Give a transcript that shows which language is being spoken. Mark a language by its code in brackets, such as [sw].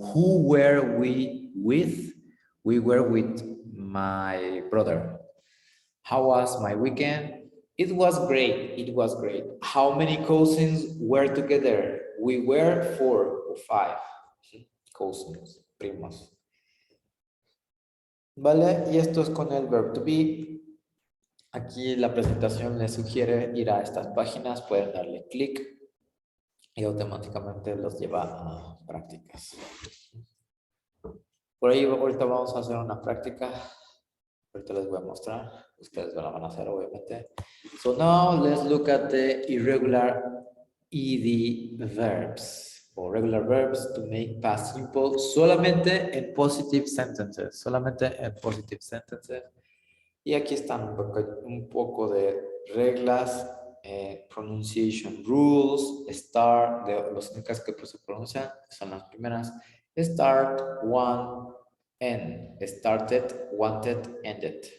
[en] Who were we with? We were with my brother. How was my weekend? It was great. It was great. How many cousins were together? We were 4 or 5 cousins, primos. [es] Vale, y esto es con el verb to be. Aquí la presentación les sugiere ir a estas páginas, pueden darle clic y automáticamente los lleva a prácticas. Por ahí ahorita vamos a hacer una práctica. Ahorita les voy a mostrar. Ustedes la van a hacer, obviamente. [en] So now let's look at the irregular ED verbs or regular verbs to make past simple [es] solamente en [en] positive sentences. [es] Solamente en [en] positive sentences. [es] Y aquí están un poco de reglas, [en] pronunciation rules, [es] start, las únicas que se pronuncian son las primeras. [en] Start, one, end. Started, wanted, ended.